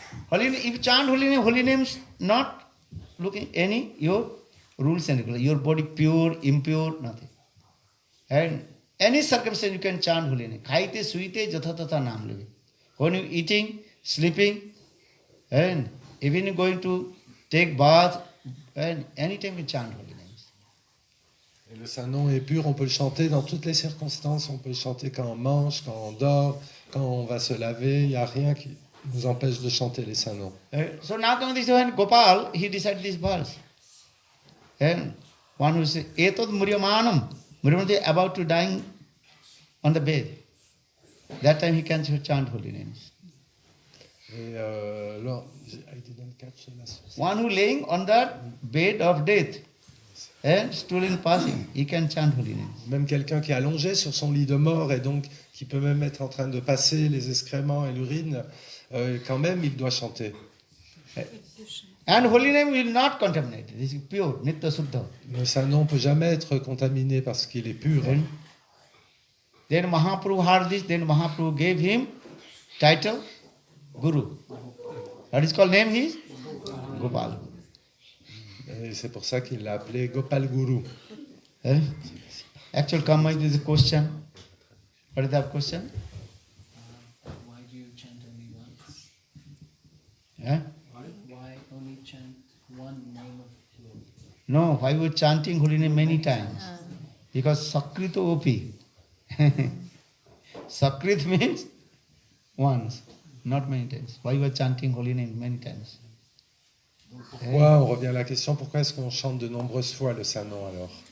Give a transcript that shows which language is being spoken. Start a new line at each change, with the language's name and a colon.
English: If you chant holy names, not looking any your rules and regulations, your body pure, impure, nothing. And any circumstance you can chant holy name.
Bangla: Khaite, suite, jatha tatha naam leve.
English: When you eating, sleeping, and even you going to take bath, and anytime you chant holy names.
French: Et le saint nom est pur, on peut le chanter dans toutes les circonstances, on peut le chanter quand on mange, quand on dort, quand on va se laver, il n'y a rien qui nous empêche de chanter les saints noms.
English: So now coming this when Gopal, he decided this verse. And one who says,
Sanskrit: Etod Muryamanam, Muryamante
English: about to dying on the bed. That time he can chant holy names. Et I didn't catch the last One who laying on that bed of death and still in passing, he can chant holy names.
French: Même quelqu'un qui est allongé sur son lit de mort et donc qui peut même être en train de passer les excréments et l'urine, quand même il doit chanter.
English: And holy name will not contaminate. This is pure, Nitya Suddha.
French: Le saint nom ne peut jamais être contaminé parce qu'il est pur.
English: Then Mahaprabhu heard this, then Mahaprabhu gave him title Guru. That is called name is Gopal.
French: Et c'est pour ça qu'il l'a appelé Gopal Guru.
English: Actual Kama is a question. What is that question? Why do you chant only once? Eh? Why only chant one name of Lord? No, why we are chanting holy name many times? Because Sakrito Opi. Sakrit means once, not many times. Why we are chanting holy name many times?
French: Pourquoi, on revient à la question, pourquoi est-ce qu'on chante de nombreuses fois le saint nom alors?